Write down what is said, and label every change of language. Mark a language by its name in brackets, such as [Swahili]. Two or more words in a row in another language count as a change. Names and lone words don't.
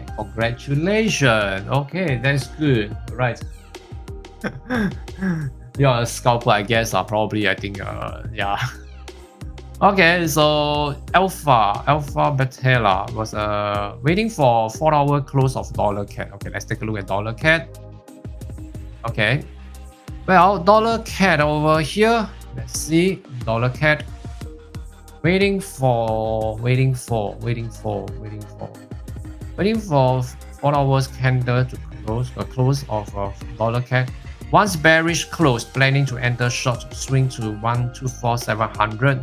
[English] Congratulations. Okay, that's good. Right. You're a scalper, I guess. Probably, I think. Yeah. Okay, so Alpha Betela was waiting for 4-hour close of dollar CAD. Okay, let's take a look at dollar CAD. Okay, well, dollar CAD over here. Let's see, dollar CAD. Waiting for 4 hours candle to close the close of dollar CAD. Once bearish close, planning to enter short swing to 124,700.